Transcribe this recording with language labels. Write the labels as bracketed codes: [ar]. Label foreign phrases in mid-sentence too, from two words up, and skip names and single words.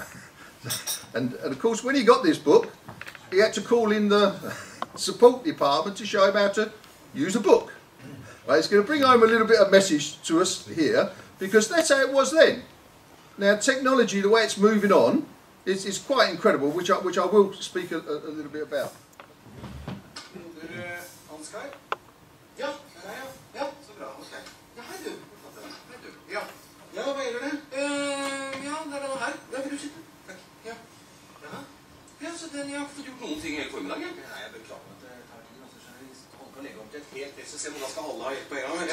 [en] and of course, when he got this book, he had to call in the support department to show him how to use a book. Right, it's going to bring home a little bit of message to us here, because that's how it was then. Now, technology, the way it's moving on, is quite incredible, which I will speak a little bit about. [no] Ja, så bra, ok. Ja, hei du. Ja, hva gjør det? Ja, det er denne her. Ja, vil du sitte? Takk. Ja. Ja, så den, jeg har ikke fått gjort noen ting hele formiddagen. Nei, jeg beklager at det tar tid, altså, så jeg holder på å legge opp til et helt press, og se om da skal alle ha helt på en gang.